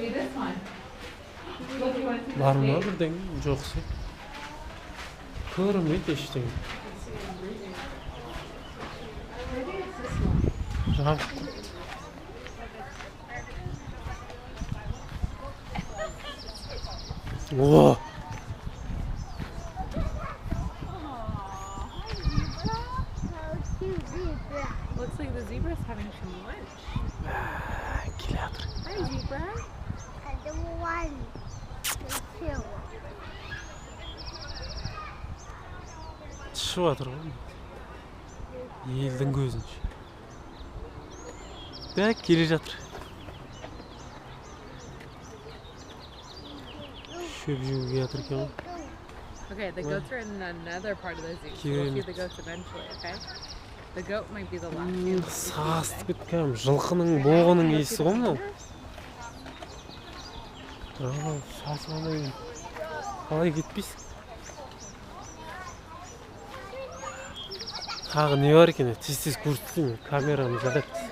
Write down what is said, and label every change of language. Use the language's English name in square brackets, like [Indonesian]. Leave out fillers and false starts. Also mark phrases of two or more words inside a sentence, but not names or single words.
[Kazakh] Бар ма бірден? Жоқ сен. Көрінбейді ештеңе. Жабық. О! [English] Looks like the zebra's having some lunch. [Kazakh] Келе жатыр. [English] Hi, zebra. I don't want to. [Kazakh] Шығып жатыр ғой. Елдің көзінше. Бәк келе жатыр. Шөп жеуге жатыр екен ғой. [English] Okay, the goats are in another part of the zoo. So we'll see the goats eventually, okay? The goat might be the last. [Kazakh] Састы кеткен. Жылқының боғының иісі ғой мынау. Сасығаннан қалай кетпейсің? Тағы не бар екен? Тез-тез көрсетейін. Камераны жарайды.